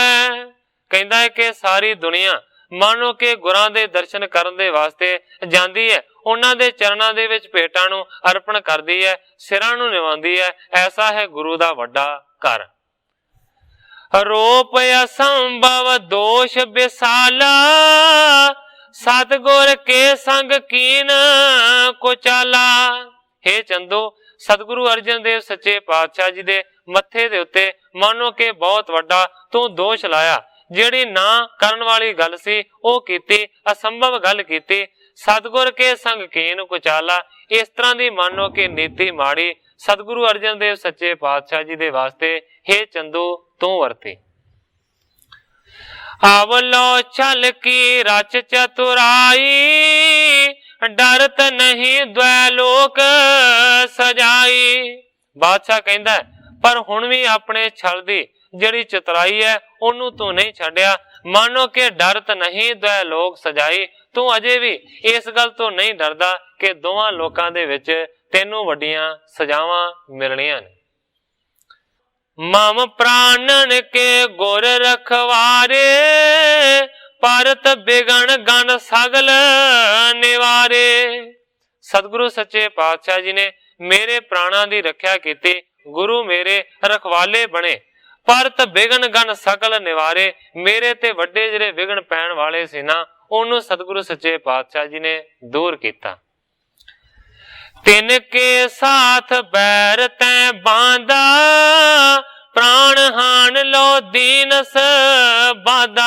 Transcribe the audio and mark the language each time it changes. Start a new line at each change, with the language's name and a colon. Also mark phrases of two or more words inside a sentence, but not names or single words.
Punjabi: ਕਹਿੰਦਾ ਹੈ ਕਿ ਸਾਰੀ ਦੁਨੀਆ ਮਾਨੋ ਕਿ ਗੁਰਾਂ ਦੇ ਦਰਸ਼ਨ ਕਰਨ ਦੇ ਵਾਸਤੇ ਜਾਂਦੀ ਹੈ, ਉਨ੍ਹਾਂ ਦੇ ਚਰਨਾਂ ਦੇ ਵਿਚ ਭੇਟਾਂ ਨੂੰ ਅਰਪਣ ਕਰਦੀ ਹੈ, ਸਿਰਾਂ ਨੂੰ ਨਿਵਾਂਦੀ ਹੈ। ਐਸਾ ਹੈ ਗੁਰੂ ਦਾ ਵੱਡਾ ਘਰ। ਰੂਪ ਅਸੰਭਵ ਦੋਸ਼ ਵਿਸਾਲਾ, ਸਤਿਗੁਰ ਕੇ ਸੰਗ ਕੀਨ ਕੁਚਾਲਾ। ਹੇ ਚੰਦੂ, ਸਤਿਗੁਰੂ ਅਰਜਨ ਦੇਵ ਸੱਚੇ ਪਾਤਸ਼ਾਹ ਜੀ ਦੇ ਮੱਥੇ ਦੇ ਉੱਤੇ ਮਾਨੋ ਕਿ ਬਹੁਤ ਵੱਡਾ ਤੂੰ ਦੋਸ਼ ਲਾਇਆ। ਜਿਹੜੀ ਨਾ ਕਰਨ ਵਾਲੀ ਗੱਲ ਸੀ ਓਹ ਕੀਤੀ, ਅਸੰਭਵ ਗੱਲ ਕੀਤੀ। ਸਤਿਗੁਰ ਕੇ ਸੰਗ ਕੀਨ ਕੁਚਾਲਾ, ਇਸ ਤਰ੍ਹਾਂ ਕੀ ਮਾਨੋ ਕਿ ਨੀਤੀ ਮਾੜੀ ਸਤਿਗੁਰੂ ਅਰਜਨ ਦੇਵ ਸੱਚੇ ਪਾਤਸ਼ਾਹ ਜੀ ਦੇ ਵਾਸਤੇ ਹੇ ਚੰਦੂ ਤੂੰ ਵਰਤੀ। ਆਵਲੋ ਛਲ ਕੀ ਰਚ ਚਤੁਰਾਈ, ਡਰਤ ਨਹੀਂ ਦ੍ਵੈਲੋਕ ਸਜਾਈ। ਬਾਦਸ਼ਾਹ ਕਹਿੰਦਾ ਪਰ ਹੁਣ ਭੀ ਅਪਨੇ ਛਲ ਦੀ ਜਿਹੜੀ ਚਤੁਰਾਈ ਹੈ ਓਨੂੰ ਤੂੰ ਨਹੀਂ ਛੱਡਿਆ। ਮਾਨੋ ਕਿ ਡਰਤ ਨਹੀਂ ਦ੍ਵੈਲੋਕ ਸਜਾਈ, ਤੂੰ ਅਜੇ ਭੀ ਇਸ ਗੱਲ ਤੋਂ ਨਹੀਂ ਡਰਦਾ ਕਿ ਦੋਵਾਂ ਲੋਕਾਂ ਦੇ ਵਿਚ ਤੈਨੂੰ ਵੱਡੀਆਂ ਸਜ਼ਾਵਾਂ ਮਿਲਣੀਆਂ ਨੇ। ਮਮ ਪ੍ਰਾਣਨ ਕੇ ਗੁਰ ਰਖਵਾਰੇ, ਪਰਤ ਬਿਘਨ ਗਣ ਸਗਲ ਨਿਵਾਰੇ। ਸਤਿਗੁਰੂ ਸੱਚੇ ਪਾਤਸ਼ਾਹ ਜੀ ਨੇ ਮੇਰੇ ਪ੍ਰਾਣਾਂ ਕੀ ਰੱਖਿਆ ਕੀ, ਗੁਰੂ ਮੇਰੇ ਰਖਵਾਲੇ ਬਣੇ, ਪਰਤ ਬਿਘਨ ਗਣ ਸਕਲ ਨਿਵਾਰੇ। ਮੇਰੇ ਤੇ ਵੱਡੇ ਜਿਹੜੇ ਵਿਘਨ ਪੈਣ ਵਾਲੇ ਸੀ ਨਾ, ਉਨ੍ਹੋਂ ਨੇ ਸਤਿਗੁਰੂ ਸੱਚੇ ਪਾਤਸ਼ਾਹ ਜੀ ਨੇ ਦੂਰ ਕੀਆ। ਤਿਨ ਕੇ ਸਾਥ ਬੈਰ ਤੈ ਬਾਂਧਾ, ਪ੍ਰਾਣ ਹਾਨ ਲੋ ਦੀਨਸ ਬਾਦਾ।